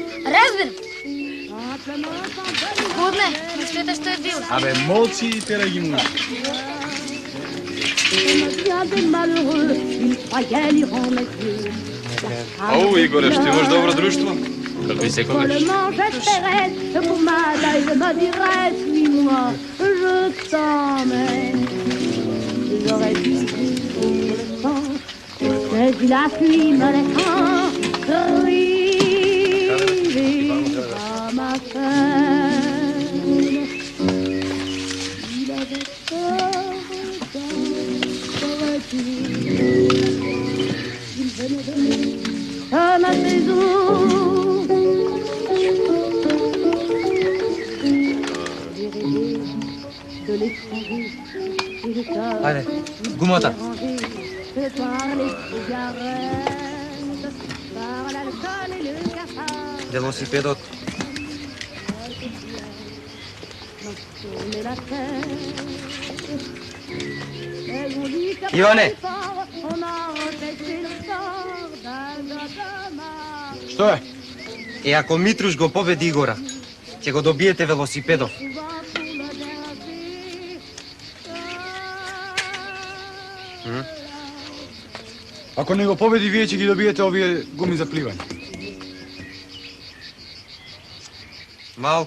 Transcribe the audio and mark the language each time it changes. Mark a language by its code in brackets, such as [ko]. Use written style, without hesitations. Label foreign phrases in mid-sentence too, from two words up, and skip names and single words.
[mk] Разбирам. Годне, мислете што е било. Абе, молчи и терај ги муви. Ау, Игоре, ще имаш добро друштво. Како и секогаш. [fr] La pluie me laissant crier à ma peine. Il avait peur il venait de à ma maison. J'ai rêvé de l'étranger et le cœur. [mk] Ајде, гумата. [fr] Par les cigarettes, par l'alcool et le cafard. [mk] Велосипедот. [fr] Tourner la tête. Elles ont dit qu'à [mk] Иване! [fr] on a empêché le sort d'un dommage. [mk] Што е? Е, ако Митруш го победи Игора, ќе го добиете велосипедов. Ако не го победи, вие ќе ги добиете овие гуми за пливање. Малку.